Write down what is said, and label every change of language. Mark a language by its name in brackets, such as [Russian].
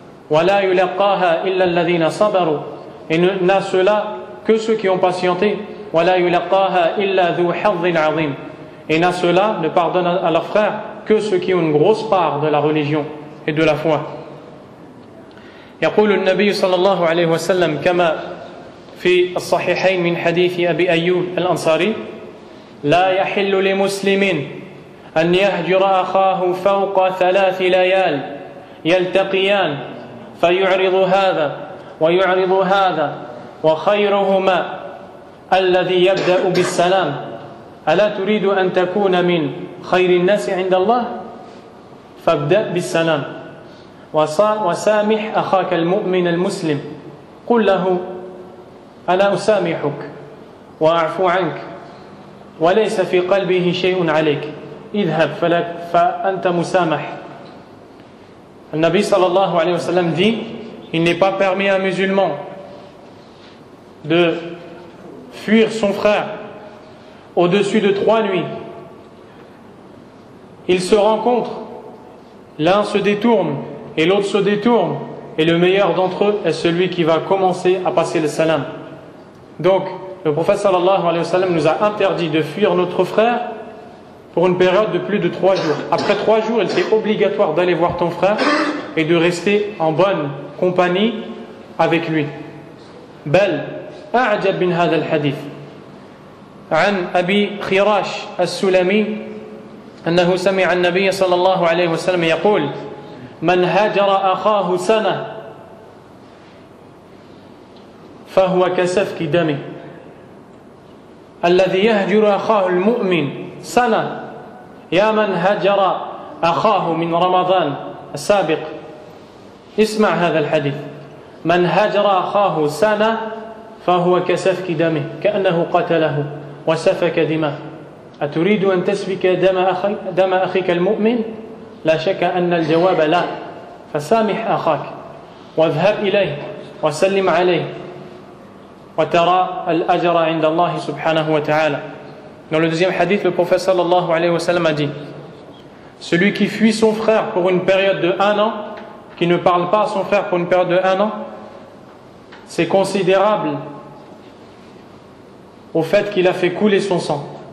[Arabic] وَلَا يُلَقَّاهَا إِلَّا الَّذِينَ صَبَرُوا. [French] Et n'a cela que ceux qui ont patienté. [Arabic] وَلَا يُلَقَّاهَا إِلَّا ذُو حَظٍّ عَظِيمٍ. [French] Et n'a cela ne pardonne à leurs frères que ceux qui ont une grosse part de la religion et de la foi. [Arabic] يقول النبي صلى الله عليه وسلم كما في الصحيحين من حديث أبي أيوب الأنصاري: لا يحل لمسلم أن يهجر أخاه فوق 3 ليال يلتقيان فيعرض هذا ويعرض هذا وخيرهما الذي يبدأ بالسلام ألا تريد أن تكون من خير الناس عند الله فابدأ بالسلام وسامح أخاك المؤمن المسلم قل له أنا أسامحك وأعفو عنك وليس في قلبه شيء عليك اذهب فأنت مسامح. [French] Le Nabi sallallahu alayhi wa sallam dit: il n'est pas permis à un musulman de fuir son frère au-dessus de 3 nuits. Ils se rencontrent, l'un se détourne et l'autre se détourne, et le meilleur d'entre eux est celui qui va commencer à passer le salam. Donc le prophète sallallahu alayhi wa sallam nous a interdit de fuir notre frère pour une période de plus de 3 jours. Après 3 jours, il est obligatoire d'aller voir ton frère et de rester en bonne compagnie avec lui. [Arabic] بل أعجب من هذا الحديث عن أبي خراش السلمي أنه سمع النبي صلى الله عليه وسلم يقول: من هجر أخاه سنة فهو كسفك دمه. الذي يهجر أخاه المؤمن سنة يا من هجر أخاه من رمضان السابق. اسمع هذا الحديث: من هجر أخاه سنة فهو كسفك دمه كأنه قتله وسفك دمه. أتريد أن تسفك دم أخيك المؤمن؟ لا شك أن الجواب لا. فسامح أخاك واذهب إليه وسلم عليه وترى الأجر عند الله سبحانه وتعالى. [French] Dans le deuxième hadith, le prophète sallallahu alayhi wa sallam a dit: celui qui fuit son frère pour une période de 1 an, qui ne parle pas à son frère pour une période de 1 an, c'est considérable au fait qu'il a fait couler son sang.